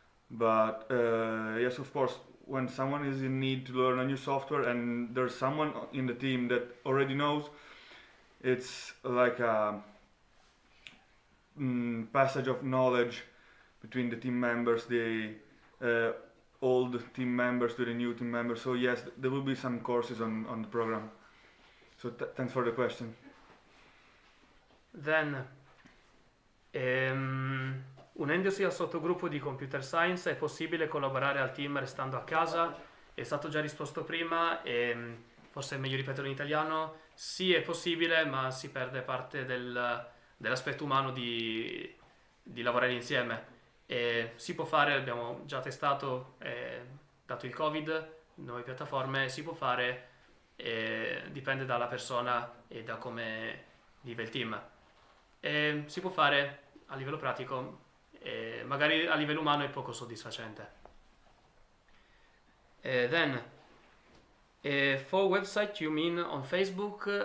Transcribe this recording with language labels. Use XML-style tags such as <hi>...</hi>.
<en>But yes, of course, when someone is in need to learn a new software and there's someone in the team that already knows, it's like a passage of knowledge between the team members, the old team members to the new team members. So yes, there will be some courses on the program. So thanks for the question. Then,</en> <it>unendosi al sottogruppo di Computer Science è possibile collaborare al team restando a casa? È stato già risposto prima, forse è meglio ripeterlo in italiano. Sì, è possibile, ma si perde parte dell'aspetto umano di lavorare insieme. Si può fare, abbiamo già testato, dato il Covid, nuove piattaforme, si può fare, dipende dalla persona e da come vive il team. Si può fare a livello pratico, magari a livello umano è poco soddisfacente.</it> <en>Then, for website you mean on Facebook?</en>